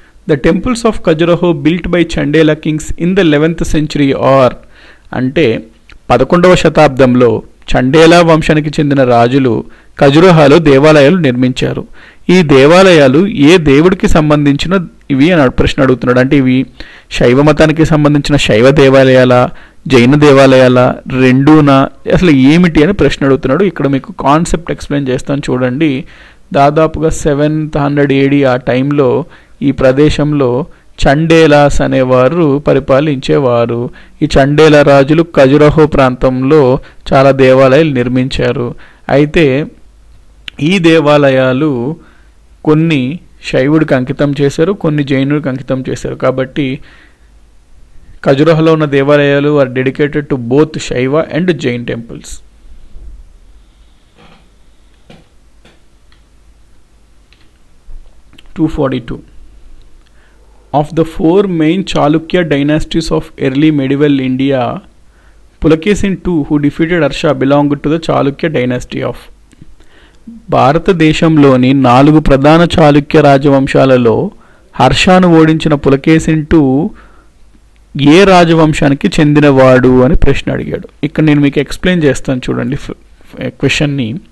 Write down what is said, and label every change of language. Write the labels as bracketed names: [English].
[English] The temples of Khajuraho built by Chandela kings in the 11th century are [Telugu] అంటే 11వ శతాబ్దంలో చండేలా వంశానికి చెందిన రాజులు ఖజురహోలో దేవాలయాలు నిర్మించారు. ఈ దేవాలయాలు ఏ దేవుడికి సంబంధించిన ఇవి అని ప్రశ్న అడుగుతున్నాడు. అంటే ఇవి శైవ మతానికి సంబంధించిన శైవ దేవాలయాల, జైన దేవాలయాల, రెండూనా, అసలు ఏమిటి అని ప్రశ్న అడుగుతున్నాడు. ఇక్కడ మీకు కాన్సెప్ట్ ఎక్స్ప్లెయిన్ చేస్తాను చూడండి. దాదాపుగా 700 AD ఆ టైంలో ఈ ప్రదేశంలో చండేలాస్ అనేవారు పరిపాలించేవారు. ఈ చండేలా రాజులు ఖజురహో ప్రాంతంలో చాలా దేవాలయాలు నిర్మించారు. అయితే ఈ దేవాలయాలు కొన్ని శైవుడికి అంకితం చేశారు, కొన్ని జైనుడికి అంకితం చేశారు. కాబట్టి ఖజురహోలో ఉన్న దేవాలయాలు [English] Are dedicated to both Shaiva and Jain temples. Of the four main Chalukya dynasties of early medieval India, Pulakesin II, who defeated Harsha, belonged to the Chalukya dynasty of. [Telugu] భారతదేశంలోని 4 ప్రధాన చాళుక్య రాజవంశాలలో హర్షాను ఓడించిన పులకేసిన్ II ఏ రాజవంశానికి చెందినవాడు అని ప్రశ్న అడిగాడు. ఇక్కడ నేను మీకు ఎక్స్ప్లెయిన్ చేస్తాను చూడండి క్వశ్చన్ని.